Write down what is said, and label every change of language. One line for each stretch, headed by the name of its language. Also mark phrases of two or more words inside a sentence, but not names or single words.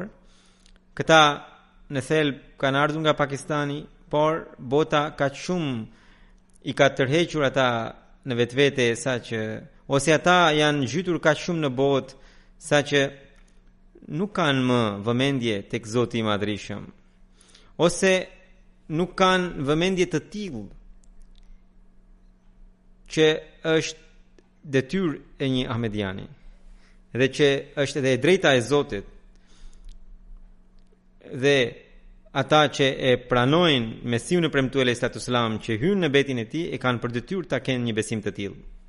Albanian: Këta në thelb kanë ardhur nga Pakistani, por bota kaq shumë i ka tërhequr ata në vetvete saqë, ose ata janë zhytur kaq shumë në botë saqë nuk kanë më vëmendje tek Zoti i Madhërisëm, ose nuk kanë vëmendje të tillë që është detyrë e një ahmediani dhe që është edhe e drejta e Zotit, dhe ata që e pranojnë Mesiun e premtuar
Arabic: عليه الصلاة والسلام
Albanian: që hyn në betin e tij e kanë për detyrë ta kenë një besim të tillë.